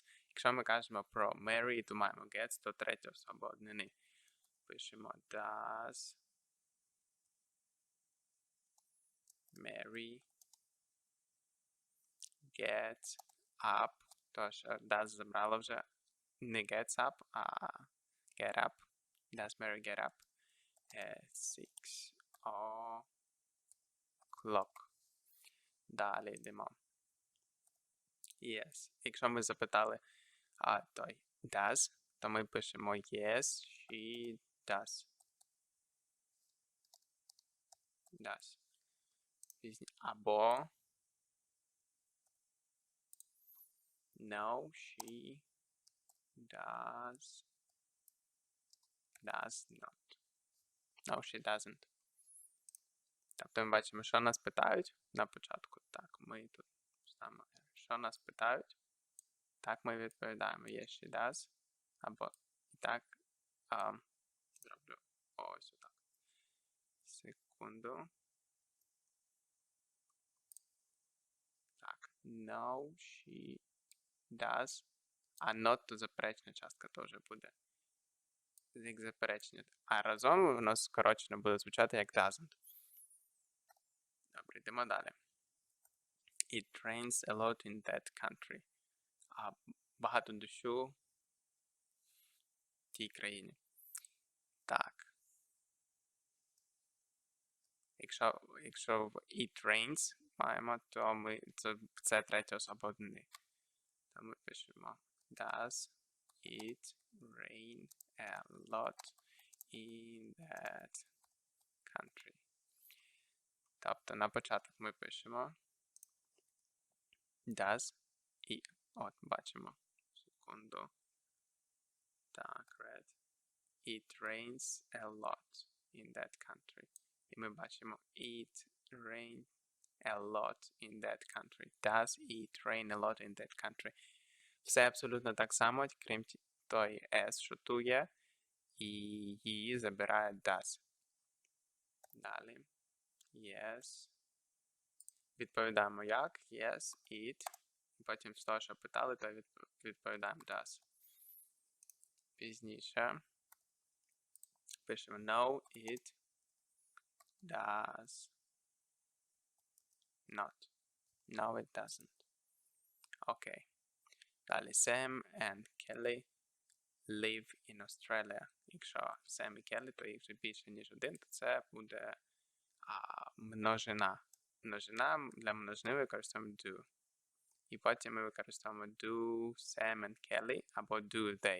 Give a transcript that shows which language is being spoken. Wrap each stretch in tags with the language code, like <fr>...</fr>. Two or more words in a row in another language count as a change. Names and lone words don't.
<uk>Якщо ми кажемо про Mary, то маємо gets, то третя особа однини.</uk> <en>Пишемо does Mary get up.</en> <uk>Тож does забрало вже не</uk> <en>gets up,</en> <uk>а</uk> <en>get up. Does Mary get up at 6 o'clock.</en> <uk>Далі йдемо. Yes. Якщо ми запитали той does, то ми пишемо</uk> <en>yes, she does.</en> <uk>Does.</uk> <en>Або no, she does not. No, she doesn't.</en> <uk>Тобто ми бачимо, що нас питають на початку. Так, ми тут ставимо, що нас питають. Так, ми відповідаємо</uk> <en>yes, she does.</en> <uk>Або і так зроблю ось отак. Секунду. Так,</uk> <en>no, she does.</en> <uk>А not, то заперечна частка теж буде. Як заперечення. А разом воно скорочено буде звучати як doesn't. Добре, йдемо далі.</uk> <en>It rains a lot in that country.</en> <uk>Багато дощу в тій країні. Так. Якщо в</uk> <en>it rains</en> <uk>маємо, то це третя особа однини. То ми пишемо</uk> <en>does it rain a lot in that country.</en> <uk>Тобто на початок ми пишемо does і от бачимо. Секунду. Так, red.</uk> <en>It rains a lot in that country.</en> <uk>І ми бачимо</uk> <en>it rain a lot in that country. Does it rain a lot in that country?</en> <uk>Все абсолютно так само, крім той S, що тут є, і її забирає does. Далі. Yes. Відповідаємо як.</uk> <en>Yes, it.</en> <uk>Потім з того, що питали, то відповідаємо does. Пізніше. Пишемо</uk> <en>no, it does not. No, it doesn't.</en> <uk>Окей. Далі.</uk> <en>Sam and Kelly live in Australia.</en> <uk>Якщо Sam і Kelly, то їх вже більше, ніж один, то це буде множина. Множина для множини використовуємо do. І потім ми використовуємо</uk> <en>do Sam and Kelly або do they.</en>